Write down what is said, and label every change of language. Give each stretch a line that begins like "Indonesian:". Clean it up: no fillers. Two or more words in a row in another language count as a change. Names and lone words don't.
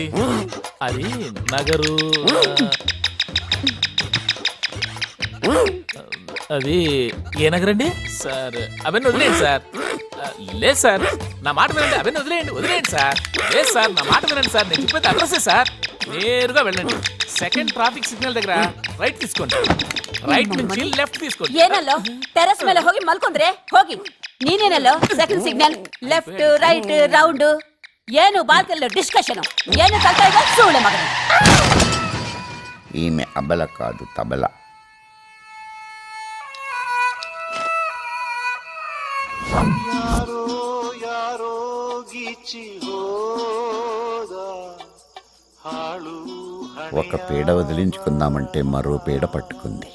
Telugu: అది నగరు. అది ఏ నగరండి సార్? అవన్నీ వదిలేయండి సార్. లేదు సార్, నా మాట వినండి. అవన్నీ వదిలేయండి సార్. లేదు సార్, నా మాట వినండి సార్. నేను చెప్పేది అడ్రస్సే సార్. నేరుగా వెళ్ళండి,
English: second traffic signal
Telugu: దగ్గర ರೈಟ್ తీసుకోండి. ರೈಟ್ నుంచి లెఫ್ಟ್ తీసుకోండి.
Kannada: ಏನಲ್ಲೋ ಟೆರೆಸ್ ಮೇಲೆ ಹೋಗಿ ಮಲ್ಕೊಂಡ್ರೆ ಹೋಗಿ. ನೀನೇನಲ್ಲೋ
English: second signal left right round.
Kannada: ಏನು ಬಾಲ್ಕಲ್ಲಿ ಡಿಸ್ಕಷನ್ ಏನು ಕಲ್ತಾ ಇದೆ ಸೂಳೆ ಮಗನ.
Telugu: ఈమె అబల కాదు, తబల. ఒక పీడ వదిలించుకుందామంటే మరో పీడ పట్టుకుంది.